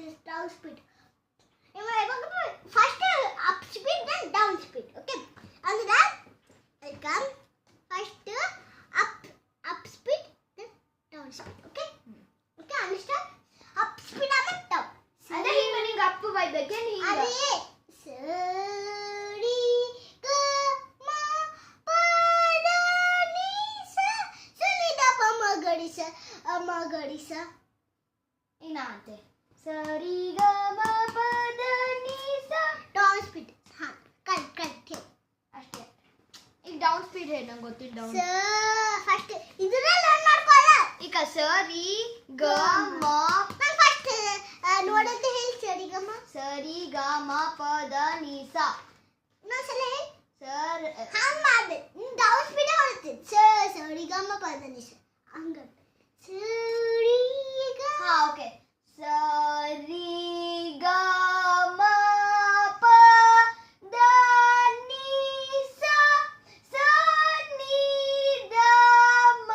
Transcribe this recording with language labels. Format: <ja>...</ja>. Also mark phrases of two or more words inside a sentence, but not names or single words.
<en>down speed first up speed then down speed. okay, ಅಂದ್ರೆ welcome first up speed then down speed. okay okay, understand? up speed ಆಮೇಲೆ ಡೌನ್.</en> <kn>ಅಂದ್ರೆ ಹಿಂಗ ನಿಂಗೆ ಅಪ್ಪು ಬೈಬೇಕೆ ನೀ ಅದೇ ಸರಿ ಗ ಮ ಪ ದ ನಿ ಸ ಸನಿ ದ ಪ ಮ ಗಡಿ ಸ ಮ ಗಡಿ ಸ. ಇನ್ನ ಅಂತೆ ಸರಿ ಗ ಮ ಪ ದ ನಿ ಸ.</kn> <en>down speed. ha, correct.</en> <kn>ಅಷ್ಟೇ. ಈಗ</kn> <en>down speed</en> <kn>ಹೇಳಿ, ನಂಗೆ ಗೊತ್ತಿಲ್ಲ ಡೌನ್. ಫಸ್ಟ್ ಇದನ್ನ ಲರ್ನ್ ಮಾಡ್ಕೊಳ್ಳ. ಈಗ ಸರಿ ಗ ಮ ನಾನು ಫಸ್ಟ್ ನೋಡಂತ ಹೇಳಿ. ಸರಿ ಗ ಮ ಸರಿ ಗ ಮ ಪ ದ ನಿ ಸ. ಇನ್ನೊಂದ್ಸಲ ಹೇಳಿ. ಸರ್ ಹಂಗ್ ಮಾಡ್ದೆ,</kn> <en>down speed</en> <kn>ಹೊರತ್ತೆ. ಸರಿ ಗ ಮ ಪ ದ ನಿ ಸ ಹಂಗ. ಸರಿ ಗ ಹಾ, ಓಕೆ. ಸರಿ ಗ ಮ ಪ ದ ನಿ ಸ. ಸ ni ದ ಮ</kn>